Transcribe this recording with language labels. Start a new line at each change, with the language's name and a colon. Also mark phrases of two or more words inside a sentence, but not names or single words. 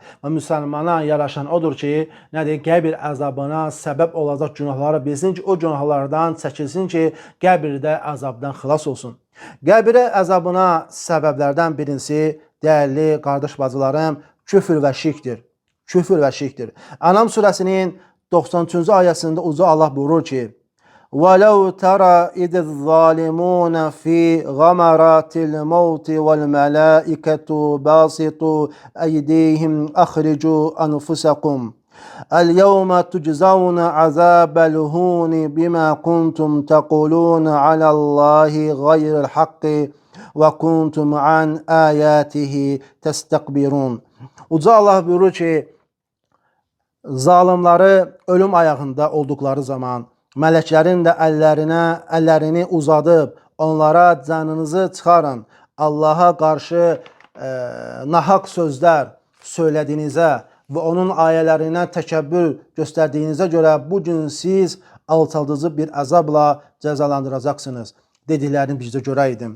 Azerbaijani: Və müsəlmana yaraşan odur ki, qəbir azabına səbəb olacaq günahları bilsin ki, o günahlardan çəkilsin ki, qəbirdə azabdan xilas olsun. Qəbir əzabına səbəblərdən birincisi, dəyərli qardaş bacılarım, küfür və şirkdir. Anam surəsinin 93-cü ayəsində uca Allah buyurur ki,
Arabic: وَلَوْ تَرَى إِذِ الظَّالِمُونَ فِي غَمَرَاتِ الْمَوْتِ وَالْمَلَائِكَةُ بَاسِطُوا أَيْدِيهِمْ أَخْرِجُوا أَنفُسَكُمْ الْيَوْمَ تُجْزَوْنَ عَذَابَ الْهُونِ بِمَا كُنْتُمْ تَقُولُونَ عَلَى اللّٰهِ غَيْرَ الْحَقِّ وَكُنْتُمْ عَنْ آيَاتِهِ تَسْتَكْبِرُونَ.
Azerbaijani: Uca Allah buyurur ki, zalimları ölüm ayağında oldukları zaman mələklərin də əllərini uzadıb onlara canınızı çıxarın, Allaha qarşı nahaq sözlər söylədiyinizə və onun ayələrinə təkəbbür göstərdiyinizə görə bu gün siz alçaldıcı bir əzabla cəzalandıracaqsınız dediklərini bizdə görəydim.